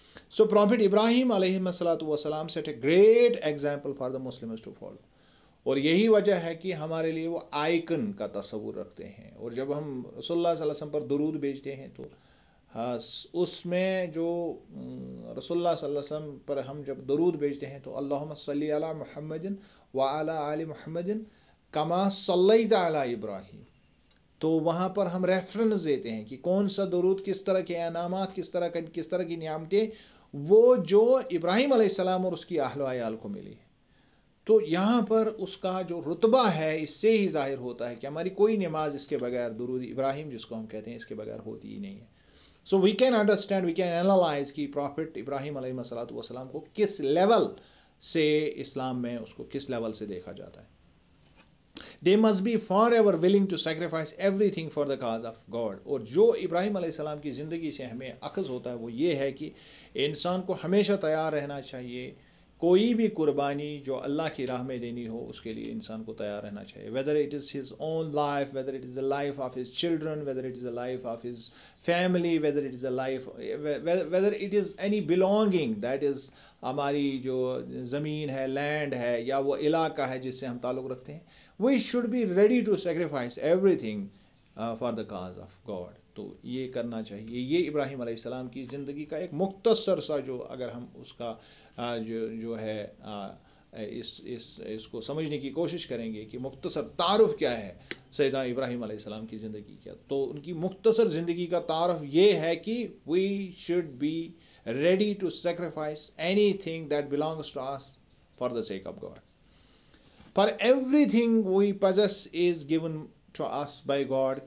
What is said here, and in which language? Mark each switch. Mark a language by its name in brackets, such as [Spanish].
[English] So Prophet Ibrahim علیہ السلام set a great example for the Muslims to follow. [Urdu] اور یہی وجہ ہے کہ ہمارے لیے وہ آئیکن کا تصور رکھتے ہیں. اور جب ہم رسول اللہ صلی اللہ علیہ وسلم پر درود بھیجتے ہیں تو اس میں جو رسول اللہ صلی اللہ علیہ وسلم پر ہم جب درود بھیجتے ہیں تو [Arabic] اللہم صلی علی محمد وعلی آل محمد کما صلیت علی ابراہیم، [Urdu] تو وہاں پر ہم ریفرنس دیتے ہیں کہ کون سا درود، کس طرح کے انعامات، کس طرح کی نعمتیں وہ جو ابراہیم علیہ السلام اور اس کی اہل و عیال کو ملی ہے. تو یہاں پر اس کا جو رتبہ ہے اس سے ہی ظاہر ہوتا ہے کہ ہماری کوئی نماز اس کے بغیر درود ابراہیم جس کو ہم کہتے ہیں اس کے بغیر ہوتی ہی نہیں ہے. [English] so we can understand, we can analyze [Urdu] کہ پروفٹ ابراہیم علیہ السلام کو کس لیول سے اسلام میں اس کو کس لیول سے دیکھا جاتا ہے. [English] They must be forever willing to sacrifice everything for the cause of God. [Urdu] اور جو ابراہیم علیہ السلام کی زندگی سے ہمیں اخذ ہوتا ہے وہ یہ ہے کہ انسان کو ہمیشہ تیار رہنا چاہیے، کوئی بھی قربانی جو اللہ کی راہ میں دینی ہو اس کے لیے انسان کو تیار رہنا چاہیے. [English] whether it is his own life, whether it is the life of his children, whether it is the life of his family, whether it is the life, whether it is any belonging that is [Urdu] ہماری جو زمین ہے، land ہے، یا وہ علاقہ ہے جس سے ہم تعلق رکھتے ہیں. [English] We should be ready to sacrifice everything for the cause of God. [Urdu] تو یہ کرنا چاہیے. یہ ابراہیم علیہ السلام کی زندگی کا ایک مختصر سا جو اگر ہم اس کا جو ہے اس کو سمجھنے کی کوشش کریں گے کہ مختصر تعارف کیا ہے سیدنا ابراہیم علیہ السلام کی زندگی کا، تو ان کی مختصر زندگی کا تعارف یہ ہے کہ [English] we should be ready to sacrifice anything that belongs to us for the sake of God. For everything we possess is given to us by God.